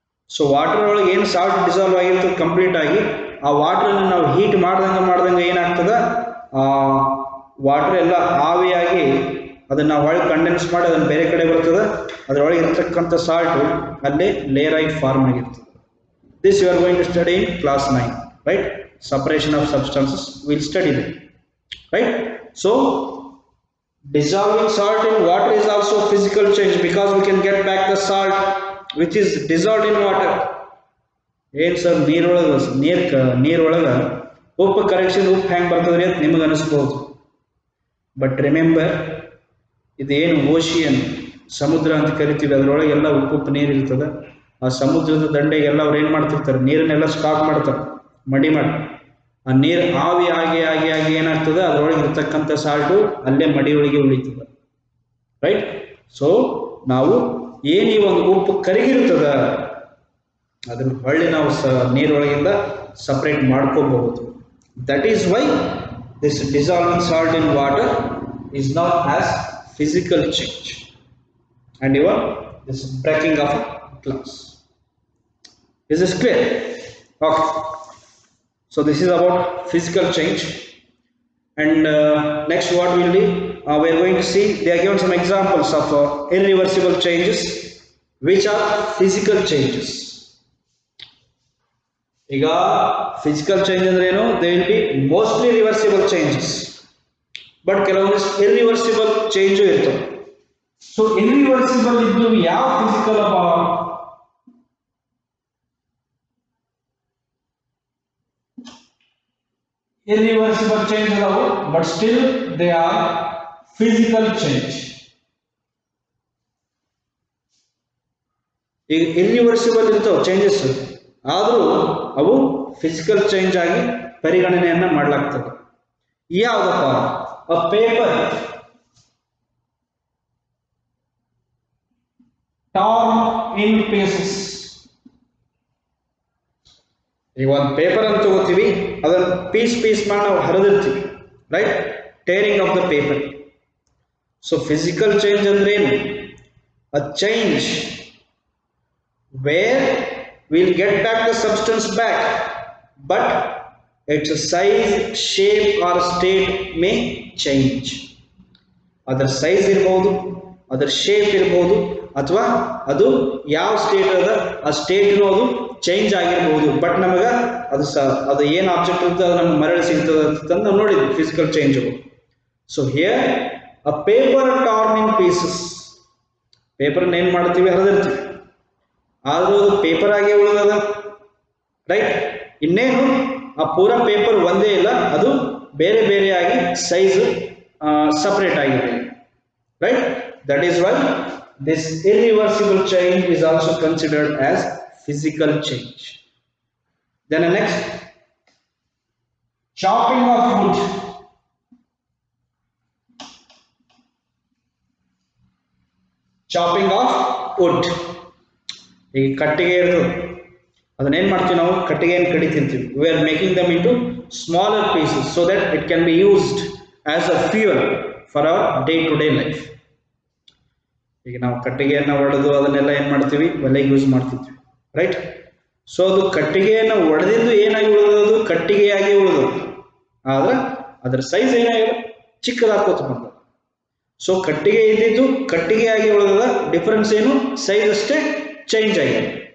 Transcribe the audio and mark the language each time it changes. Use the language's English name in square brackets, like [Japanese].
[Kannada] So water ಒಳಗೆ ಏನು salt dissolve ಆಗಿರ್ತದೆ ಕಂಪ್ಲೀಟ್ ಆಗಿ, ಆ ವಾಟರನ್ನು ನಾವು ಹೀಟ್ ಮಾಡ್ದಂಗೆ ಏನಾಗ್ತದೆ, ಆ ವಾಟರ್ ಎಲ್ಲ ಆವಿಯಾಗಿ ಅದನ್ನು ನಾವು ಒಳಗೆ ಕಂಡೆನ್ಸ್ ಮಾಡಿ ಅದನ್ನು ಬೇರೆ ಕಡೆ ಬರ್ತದೆ. ಅದರೊಳಗೆ ಇರ್ತಕ್ಕಂಥ ಸಾಲ್ಟು ಅಲ್ಲೇ ಲೇಯರ್ ಆಗಿ ಫಾರ್ಮ್ ಆಗಿರ್ತದೆ. [English] This you are going to study in class 9, right? Separation of substances will study that, right? So dissolving salt in water is also a physical change because we can get back the salt which is dissolved in water. [Kannada] ಏನು sir, ನೀರೊಳಗೆ ಉಪ್ಪು ಕರಗಿಸಿದ ಉಪ್ಪು ಹೆಂಗೆ ಬರ್ತದ್ರಿ ಅಂತ ನಿಮಗೆ ಅನಿಸ್ಬೋದು. But remember, ಇದೇನು ocean, ಸಮುದ್ರ ಅಂತ ಕರಿತೀವಿ, ಅದರೊಳಗೆ ಎಲ್ಲ ಉಪ್ಪು ನೀರು ಇರ್ತದೆ. ಆ ಸಮುದ್ರದ ದಂಡೆಗೆಲ್ಲ ಅವ್ರು ಏನು ಮಾಡ್ತಿರ್ತಾರೆ, ನೀರನ್ನೆಲ್ಲ ಸ್ಟಾಕ್ ಮಾಡ್ತಾರೆ, ಮಡಿ ಮಾಡಿ. ಆ ನೀರು ಆವಿ ಆಗಿ ಆಗಿ ಆಗಿ ಏನಾಗ್ತದೆ, ಅದರೊಳಗೆ ಇರ್ತಕ್ಕಂಥ ಸಾಲ್ಟು ಅಲ್ಲೇ ಮಡಿಯೊಳಗೆ ಉಳಿತದೆ, ರೈಟ್? ಸೊ ನಾವು ಏನು ಈ ಒಂದು ಉಪ್ಪು ಕರಗಿರ್ತದ, ಅದನ್ನು ಹೊಳ್ಳಿ ನಾವು ನೀರೊಳಗಿಂದ ಸಪ್ರೇಟ್ ಮಾಡ್ಕೋಬಹುದು. [English] That is why this dissolving salt in water is not as physical change and even this breaking of glass. Is this clear? Okay. So this is about physical change, and next what will be, we are going to see, they are given some examples of irreversible changes which are physical changes. [Kannada] Iga physical change andre eno, [English] they will be mostly reversible changes, but [Kannada] ಕೆಲವೊಂದು irreversible change ಇರ್ತವೆ. So irreversible ಇದ್ದು ಯಾವ physical irreversible change ಅದಾವು, [English] but still they are physical change. [Kannada] ಈಗ irreversible ಇರ್ತಾವೆ changes, ಆದರೂ ಅವು physical change ಆಗಿ ಪರಿಗಣನೆಯನ್ನ ಮಾಡಲಾಗ್ತದೆ. ಯಾವುದಪ್ಪ? [English] A paper torn in pieces. [Kannada] ಈಗ ಒಂದು ಪೇಪರ್ ಅಂತ ತಗೋತೀವಿ, ಅದನ್ನು ಪೀಸ್ ಮಾಡಿ ನಾವು ಹರಿದಿರ್ತೀವಿ, right? [English] Tearing of the paper. [Kannada] So physical change ಅಂದ್ರೆ ಏನು? [English] A change where will get back the substance back, but its size, shape or state may change. [Kannada] ಅದರ ಸೈಜ್ ಇರ್ಬೋದು, ಅದರ ಶೇಪ್ ಇರ್ಬೋದು, ಅಥವಾ ಅದು ಯಾವ ಸ್ಟೇಟ್ ಅದ ಆ ಸ್ಟೇಟ್ನು ಅದು ಚೇಂಜ್ ಆಗಿರ್ಬೋದು. ಬಟ್ ನಮಗೆ ಅದು ಏನು ಆಬ್ಜೆಕ್ಟ್ ಇರ್ತದೆ ಅದು ನಮ್ಗೆ ಮರಳಿ ಸಿಗ್ತದೆ ಅಂತ ನಾವು ನೋಡಿದ್ವಿ physical change. [English] So here a paper torn in pieces. [Kannada] ಪೇಪರ್ನ ಏನು ಮಾಡ್ತೀವಿ, ಹರಿದಿರ್ತೀವಿ, ಆದರೂ ಅದು ಪೇಪರ್ ಆಗೇ ಉಳಿದದ, ರೈಟ್. ಇನ್ನೇನು ಆ ಪೂರ ಪೇಪರ್ ಒಂದೇ ಇಲ್ಲ, ಅದು ಬೇರೆ ಬೇರೆಯಾಗಿ ಸೈಜ್ ಸಪರೇಟ್ ಆಗಿದೆ, right. [English] That is why this irreversible change is also considered as physical change. Then the next, chopping of wood. Chopping of wood. [Kannada] ಈ ಕಟ್ಟಿಗೆ ಇರ್ತದೆ, ಅದನ್ನೇನು ಮಾಡ್ತೀವಿ ನಾವು, ಕಟ್ಟಿಗೆಯನ್ನು ಕಡಿತಿರ್ತೀವಿ. [English] We are making them into smaller pieces so that it can be used as a fuel for our day-to-day life. [Kannada] ಈಗ ನಾವು ಕಟ್ಟಿಗೆಯನ್ನು ಒಡೆದು ಅದನ್ನೆಲ್ಲ ಏನು ಮಾಡ್ತೀವಿ, ಒಲೆಗೆ ಯೂಸ್ ಮಾಡ್ತಿದ್ವಿ, ರೈಟ್. ಸೊ ಅದು ಕಟ್ಟಿಗೆಯನ್ನು ಒಡೆದಿದ್ದು ಏನಾಗಿ ಉಳಿದದು, ಕಟ್ಟಿಗೆಯಾಗಿ ಉಳಿದದು, ಆದ್ರೆ ಅದರ ಸೈಜ್ ಏನಾಗಿದೆ, ಚಿಕ್ಕದಾಕೋತ ಬಂದದ್ದು. ಸೊ ಕಟ್ಟಿಗೆ ಇದ್ದಿದ್ದು ಕಟ್ಟಿಗೆಯಾಗಿ ಉಳಿದದ, ಡಿಫರೆನ್ಸ್ ಏನು, ಸೈಜ್ ಅಷ್ಟೇ ಚೇಂಜ್ ಆಗಿದೆ.